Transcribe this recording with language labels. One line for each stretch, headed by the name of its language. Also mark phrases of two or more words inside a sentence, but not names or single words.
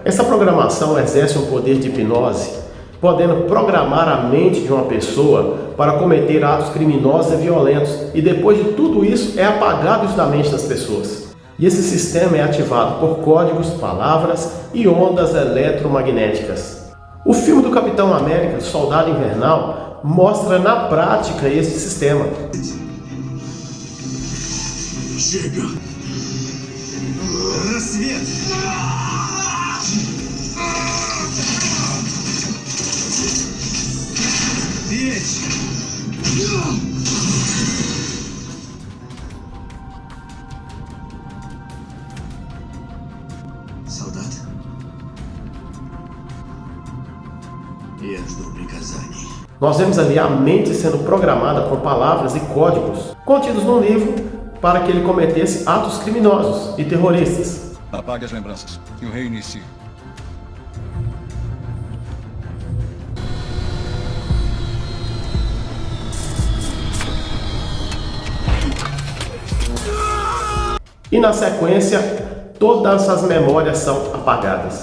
Portuguese: Essa programação exerce um poder de hipnose, podendo programar a mente de uma pessoa para cometer atos criminosos e violentos, e depois de tudo isso é apagado isso da mente das pessoas. E esse sistema é ativado por códigos, palavras e ondas eletromagnéticas. O filme do Capitão América, Soldado Invernal, mostra na prática esse sistema. Chega!
Russian: Рассвет! Печь! Солдат, я жду приказаний.
Portuguese: Nós vemos ali a mente sendo programada com palavras e códigos contidos no livro para que ele cometesse atos criminosos e terroristas. Apague as lembranças e o reinicie. E na sequência, todas as memórias são apagadas.